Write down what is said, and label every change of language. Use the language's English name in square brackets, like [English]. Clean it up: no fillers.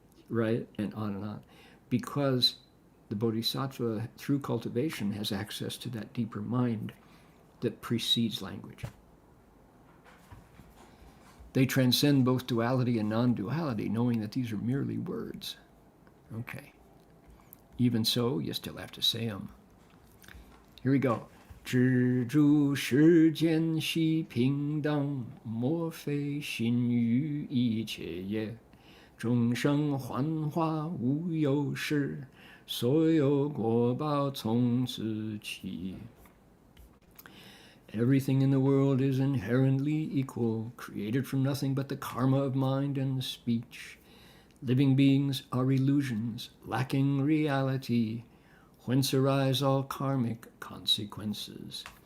[English] right and on, because the bodhisattva through cultivation has access to that deeper mind that precedes language. They transcend both duality and non-duality, knowing that these are merely words. Okay. Even so, you still have to say them. Here we go. [Chinese] 知诸世间悉平等，莫非心于一切也。众生幻化无有实，所有果报从此起。 [English] Everything in the world is inherently equal, created from nothing but the karma of mind and speech. Living beings are illusions, lacking reality, whence arise all karmic consequences.